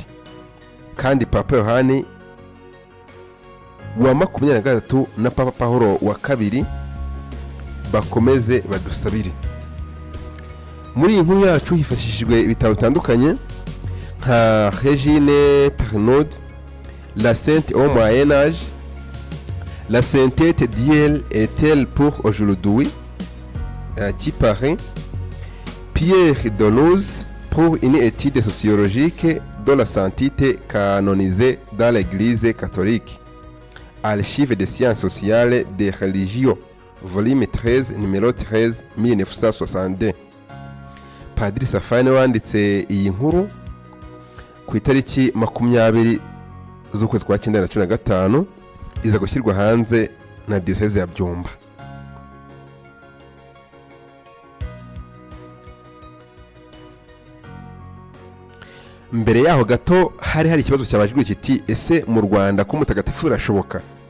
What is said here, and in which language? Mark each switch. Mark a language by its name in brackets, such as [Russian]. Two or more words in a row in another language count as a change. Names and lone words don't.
[Kinyarwanda] Kandi Papa Yohani wa 23 na Papa Pawulo wa 2 bakomeze badusabire. Muri iyi nkuru yacu hifashishijwe ibitabo bitandukanye nka Regine Pernaud, [French] La Sainte au Moyen Âge, La Sainteté d'hier est-elle pour aujourd'hui, qui paraît, Pierre Doloz pour une étude sociologique de la sainteté canonisée dans l'Église catholique, Archives des sciences sociales et des religions, volume 13, numéro 13, 1962. [Kinyarwanda] Padiri Safari wanditse iyi nkuru ku itariki 20 z'ukwezi kwa 1915, iza gushyirwa hanze na Diocese ya Byumba. Mbere yaho gato hari ikibazo cyabajijwe kiti: ese mu Rwanda ko mutagatifu birashoboka?